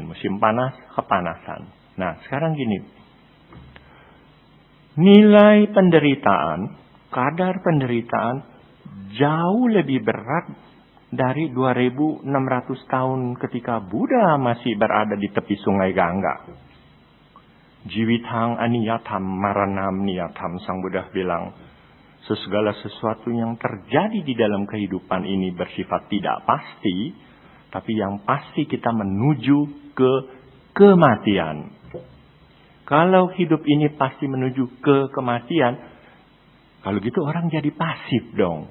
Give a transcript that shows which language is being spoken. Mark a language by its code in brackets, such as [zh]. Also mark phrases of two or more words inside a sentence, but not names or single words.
[id] Musim panas, kepanasan. Nah sekarang gini. Nilai penderitaan, kadar penderitaan jauh lebih berat dari 2.600 tahun ketika Buddha masih berada di tepi sungai Gangga. [pi] Jiwitang aniyatam maranam niyatam, [id] Sang Buddha bilang, segala sesuatu yang terjadi di dalam kehidupan ini bersifat tidak pasti, tapi yang pasti kita menuju ke kematian. Kalau hidup ini pasti menuju ke kematian, kalau gitu orang jadi pasif dong.